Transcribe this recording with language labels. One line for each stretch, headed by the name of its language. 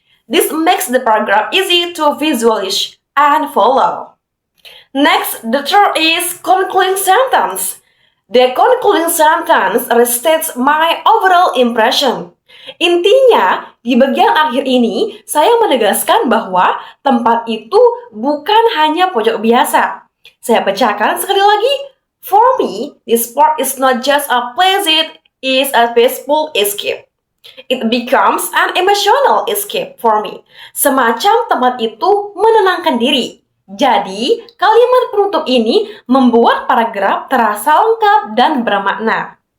English: This makes the paragraph easy to visualize and follow. Next, the third is concluding sentence. The concluding sentence restates my overall impression.
Indonesian: Intinya, di bagian akhir ini, saya menegaskan bahwa tempat itu bukan hanya pojok biasa. Saya bacakan sekali lagi.
English: For me, this spot is not just a place, it is a peaceful escape. It becomes an emotional escape for me.
Indonesian: Semacam tempat itu menenangkan diri. Jadi, kalimat penutup ini membuat paragraf terasa lengkap dan bermakna.